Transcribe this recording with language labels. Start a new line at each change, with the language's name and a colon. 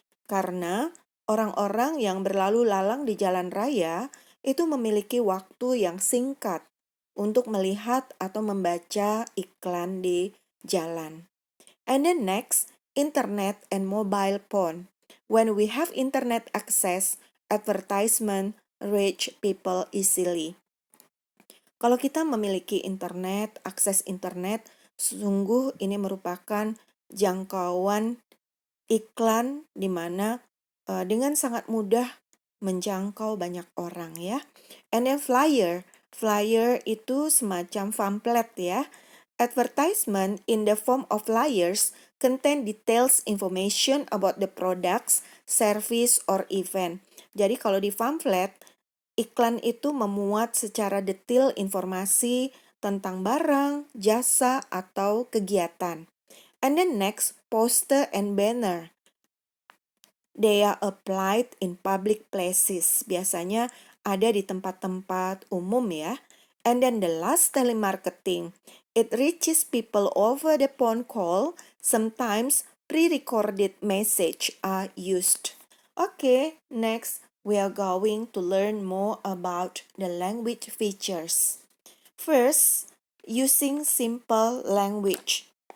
Indonesian: Karena orang-orang yang berlalu lalang di jalan raya itu memiliki waktu yang singkat untuk melihat atau membaca iklan di jalan.
English: And then next, internet and mobile phone. When we have internet access, advertisement reach people easily.
Indonesian: Kalau kita memiliki internet, akses internet, sungguh ini merupakan jangkauan iklan di mana dengan sangat mudah menjangkau banyak orang ya.
English: And then flyer.
Indonesian: Flyer itu semacam pamflet ya.
English: Advertisement in the form of flyers contain details information about the products, service, or event.
Indonesian: Jadi kalau di pamflet, iklan itu memuat secara detail informasi tentang barang, jasa, atau kegiatan.
English: And then next, poster and banner. They are applied in public places.
Indonesian: Biasanya ada di tempat-tempat umum ya.
English: And then the last, telemarketing. It reaches people over the phone call. Sometimes pre-recorded message are used. Okay, next we are going to learn more about the language features. First, using simple language.